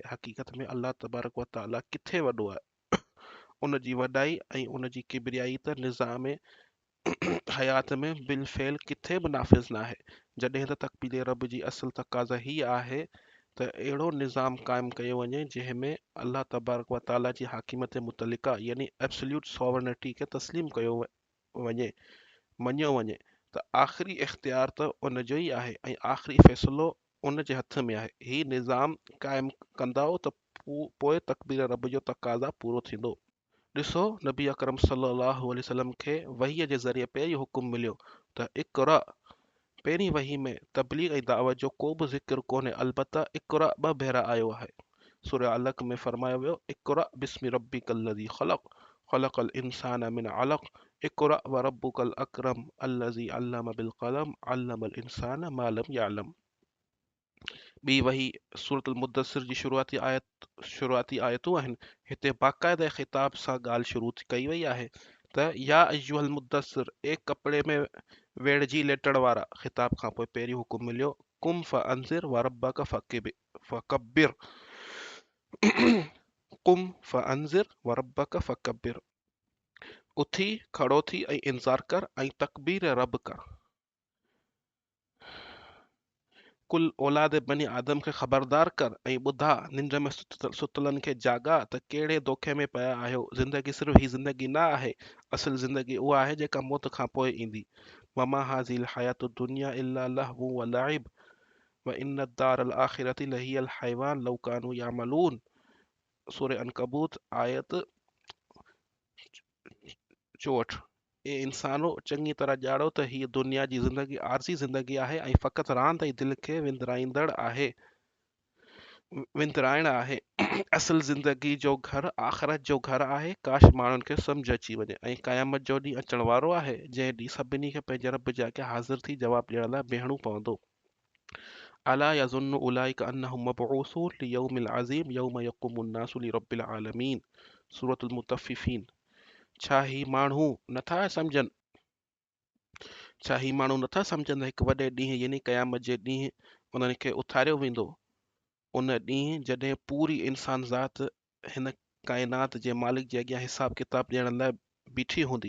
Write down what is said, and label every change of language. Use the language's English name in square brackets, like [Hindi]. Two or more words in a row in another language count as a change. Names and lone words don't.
[Sindhi] हक़ीक़त में अल्लाह [Arabic] تبارك وتعالى [Sindhi] किथे वॾो आहे। उन जी वॾाई ऐं उन जी किबरियाई त निज़ाम हयात में बिलफ़ेल किथे बि नाफ़िज़ न आहे। जॾहिं त तकबीर रब जी असुल तक़ाज़ा हीअ आहे त अहिड़ो निज़ाम क़ाइमु कयो वञे जंहिं में अल्लाह [Arabic] تبارك وتعالى [Sindhi] जी हाकिमत मुतलिका यानी [English] absolute sovereignty [Sindhi] खे तस्लीम कयो वञे, मञियो वञे त आख़िरी इख़्तियार त उन जो ई आहे ऐं आख़िरी फ़ैसिलो उन जे हथ में आहे। ही निज़ाम क़ाइमु कंदव त पोइ तकबीर रब जो तक़ाज़ा पूरो थींदो। ॾिसो, नबी अकरम [Arabic] صلى الله عليه وسلم [Sindhi] खे वहीअ जे ज़रिए पहिरीं हुकुम मिलियो त इक़रा। पहिरीं वही में तबलीग ऐं दावत जो को बि ज़िक्र कोन्हे, अलबत्ता इक़रा 2 भेरा आयो आहे। सूरह अलक़ में फरमायो वियो [Arabic] اقرأ باسم ربك الذي خلق خلق الإنسان من علق اقرأ وربك الأكرم الذي علم بالقلم علم الإنسان ما لم يعلم. [Sindhi] ॿी वही सूरतुल मुद्दसिर जी शुरूआती आयतूं आहिनि। हिते बाक़ाइदा ख़िताब सां ॻाल्हि शुरू कई वई आहे त [Arabic] يا أيها المدثر, [Sindhi] एक कपिड़े में वेढ़जी लेटण वारा। ख़िताब खां पोइ पहिरीं हुकुम मिलियो [Arabic] قم فأنذر وربك فكبر. قم فأنذر وربك فكبر, [Sindhi] उथी खड़ो थी ऐं इंतज़ार कर ऐं तकबीर रब कर। कुल औलाद बनी आदम खे ख़बरदार कर ऐं ॿुधा, निंड में सुतलनि खे जागा त कहिड़े दोखे में पिया आहियो। ज़िंदगी सिर्फ़ ही ज़िंदगी न आहे, असुल ज़िंदगी उहा आहे जेका मौत खां पोइ ईंदी। [Arabic] وما هذه الحياة الدنيا إلا لهو ولعب وإن الدار الآخرة لهي الحيوان لو كانوا يعلمون. [Sindhi] सूरह अनकबूत आयत 64। ए इंसानो, चङी तरह ॼाणो त हीअ दुनिया जी ज़िंदगी आरज़ी ज़िंदगी आहे ऐं फ़क़ति रांदि ऐं दिलि खे विंदराइण आहे। असुल ज़िंदगी जो घर आख़िरत जो घर आहे। काश माण्हुनि खे सम्झ अची वञे। ऐं क़यामत जो ॾींहुं अचण वारो आहे जंहिं ॾींहुं सभिनी खे पंहिंजे रब जे अॻियां हाज़िर थी जवाबु ॾियण लाइ बीहणो पवंदो। [Arabic] ألا يظن أولئك أنهم مبعوثون ليوم عظيم يوم يقوم الناس لرب العالمين. [Sindhi] सूरतुल मुतफ़िफ़ीन। छा ही माण्हू नथा सम्झनि त हिकु वॾे ॾींहुं यानी क़यामत जे ॾींहुं उन्हनि खे उथारियो वेंदो। उन ॾींहुं जॾहिं पूरी इंसान ज़ात हिन काइनात जे मालिक जे अॻियां हिसाब किताब ॾियण लाइ बीठी हूंदी।